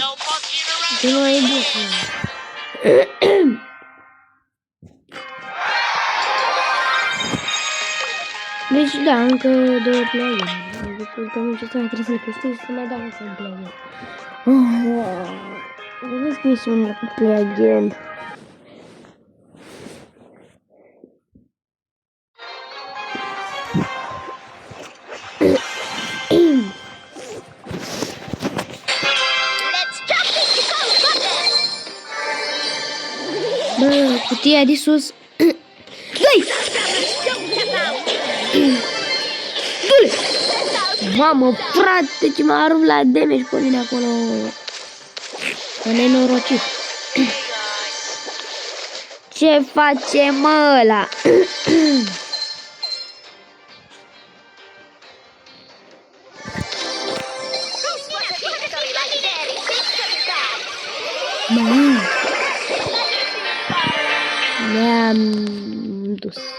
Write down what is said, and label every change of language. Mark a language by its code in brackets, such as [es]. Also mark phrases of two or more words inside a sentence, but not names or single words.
[ro] Ce nu e bot, deci da, încă 2 play-uri. După meciul ăsta trebuie să-l câștig și să mai dau un play-uri. Vedeți misiunile cu [en] play again. Let's jump into cold water. [ro] Bă, cutia de sus. Dă-i! [en] Don't tap out. [ro] Du-le! Mamă, frate, ce m-a rupt la damage pe mine acolo. Că nenorocit. Ce face, mă, ăla? Ne-am dus.